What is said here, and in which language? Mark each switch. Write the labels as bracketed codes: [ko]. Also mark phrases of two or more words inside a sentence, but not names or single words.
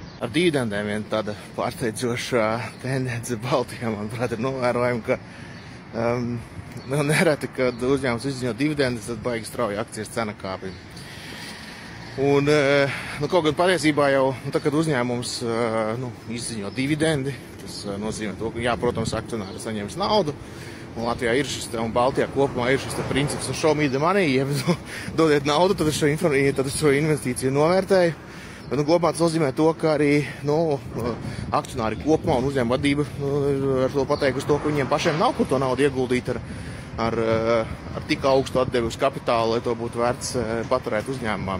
[lv] ar dividendēm viena tāda pārsteidzoša tendence Baltijā, manuprāt, ir novērojama, ka nereti, kad uzņēmums izziņo dividendes, tad baigi strauji akcijas cena kāpj. Un, kaut gan patiesībā jau, tad, kad uzņēmums izziņo dividendi, tas nozīmē to, ka, jā, protams, akcionāri saņems naudu, un Latvijā ir šis, un Baltijā kopumā ir šis princips, [en] show me the money, [lv] ja dodiet naudu, tad šo investīciju novērtēju. Bet, globā tas nozīmē to, ka arī, akcionāri kopumā un uzņēmuma vadība ar to pateikusi to, ka viņiem pašiem nav kur to naudu ieguldīt ar tik augstu atdevi uz kapitālu, lai to būtu vērts paturēt uzņēmumā.